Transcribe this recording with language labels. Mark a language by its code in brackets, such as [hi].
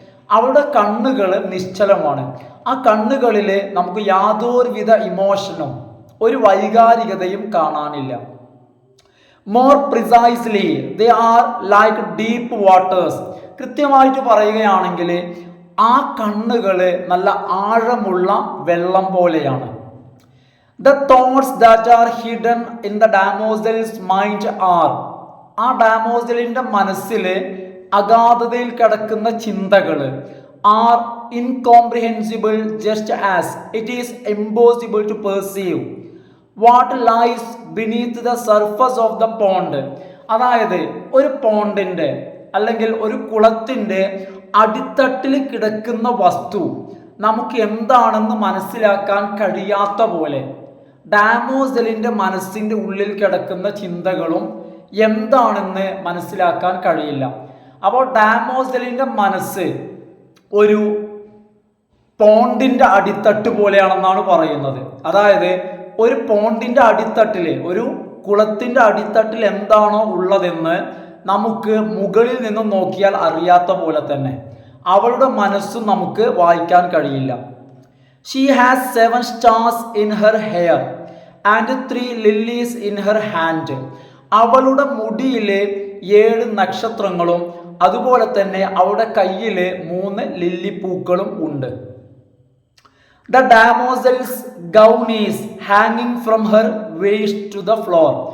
[ml] അവളുടെ കണ്ണുകൾ നിശ്ചലമാണ്. ആ കണ്ണുകളിൽ നമുക്ക് യാതൊരുവിധ ഇമോഷനും, ഒരു വൈകാരികതയും കാണാനില്ല. [en] More precisely they are like deep waters. [ml] കൃത്യമായിട്ട് പറയുകയാണെങ്കിൽ ആ കണ്ണുകൾ നല്ല ആഴമുള്ള വെള്ളം പോലെയാണ്. [en] The thoughts that are hidden in the damosel's mind are. [ml] ആ ഡാമോസലിൻ്റെ മനസ്സിൽ അഗാധതയിൽ കിടക്കുന്ന ചിന്തകൾ [en] are incomprehensible just as it is impossible to perceive what lies beneath the surface of the pond. [ml] അതായത് ഒരു പോണ്ടിൻ്റെ അല്ലെങ്കിൽ ഒരു കുളത്തിൻ്റെ അടിത്തട്ടിൽ കിടക്കുന്ന വസ്തു നമുക്ക് എന്താണെന്ന് മനസ്സിലാക്കാൻ കഴിയാത്ത പോലെ ഡാമോസലിൻ്റെ മനസ്സിൻ്റെ ഉള്ളിൽ കിടക്കുന്ന ചിന്തകളും എന്താണെന്ന് മനസ്സിലാക്കാൻ കഴിയില്ല. അപ്പോൾ ഡാമോസലിൻ്റെ മനസ്സ് ഒരു പോണ്ടിൻ്റെ അടിത്തട്ട് പോലെയാണെന്നാണ് പറയുന്നത്. അതായത് ഒരു പോണ്ടിൻ്റെ അടിത്തട്ടിൽ, ഒരു കുളത്തിൻ്റെ അടിത്തട്ടിൽ എന്താണോ ഉള്ളതെന്ന് നമുക്ക് മുകളിൽ നിന്നും നോക്കിയാൽ അറിയാത്ത പോലെ തന്നെ അവളുടെ മനസ്സും നമുക്ക് വായിക്കാൻ കഴിയില്ല. [en] She has 7 stars in her hair and 3 lilies in her hand. [ml] അവളുടെ മുടിയിൽ 7 നക്ഷത്രങ്ങളും അതുപോലെ തന്നെ അവളുടെ കയ്യിൽ 3 ലില്ലിപ്പൂക്കളും ഉണ്ട്. [en] The damosel's gown is hanging from her waist to the floor.